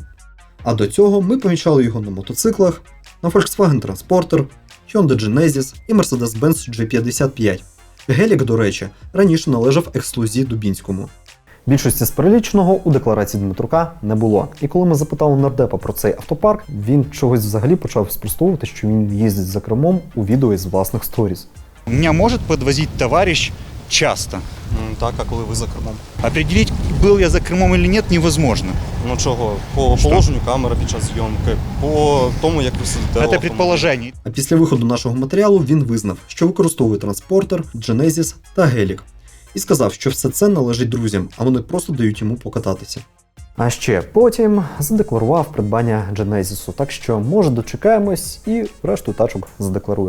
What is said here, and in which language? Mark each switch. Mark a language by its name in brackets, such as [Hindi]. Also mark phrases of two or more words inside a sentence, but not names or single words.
[Ukrainian] А до цього ми помічали його на мотоциклах, на Volkswagen Transporter, Hyundai Genesis і Mercedes-Benz G55. Гелік, до речі, раніше належав ексклюзі Дубінському. Більшості з переліченого у декларації Дмитрука не було. І коли ми запитали нардепа про цей автопарк, він чогось взагалі почав спростовувати, що він їздить за кермом у відео із власних сторіс. [Russian] Меня может подвозить товарищ часто. [Ukrainian] Так, а коли ви за кермом? [Russian] Определить, был я за кермом или нет, невозможно. [Ukrainian] Ну чого? По Що? положенню камери під час зйомки, по тому, як ви сидите. в [Russian] Это [Ukrainian] автомобілі. [Russian] предположение. [Ukrainian] А після виходу нашого матеріалу він визнав, що використовує транспортер, Genesis та гелік. І сказав, що все це належить друзям, а вони просто дають йому покататися. А ще потім задекларував придбання Genesis'у, так що, може, дочекаємось і решту тачок задекларує.